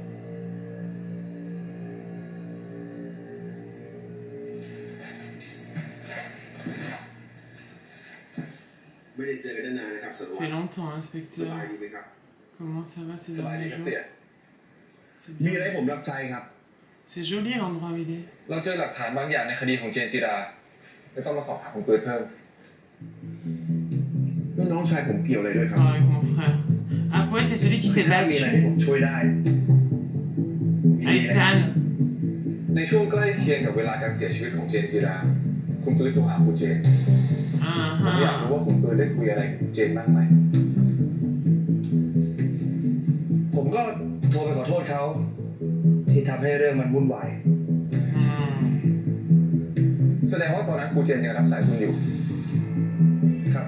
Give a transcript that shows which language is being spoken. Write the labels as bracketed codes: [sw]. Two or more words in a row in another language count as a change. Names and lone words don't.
[fr] Ça fait longtemps, inspecteur. Comment ça va ces derniers jours? C'est bien. C'est joli l'endroit où il est. [th] เราเจอหลักฐานบางอย่างในคดีของเจนจิราไม่ต้องมาสอบถามคุณเปิดเพิ่มแล้วน้องชายผมเกี่ยวอะไรด้วยครับ [fr] Avec mon frère. Un poète, c'est celui qui s'est battu. [th] ผมช่วยได้ [fr] Avec Tan. [th] ในช่วงใกล้เคียงกับเวลาการเสียชีวิตของเจนจิราคุณปืนโทรหาคุณเจนผมอยากรู้ว่าคุณปืนได้คุยอะไรกับเจนบ้างไหมผมก็โทรไปขอโทษเขาที่ทำให้เรื่องมันวุ่นวายแสดงว่าตอนนั้นครูเจนยังรับสายคุณอยู่ครับ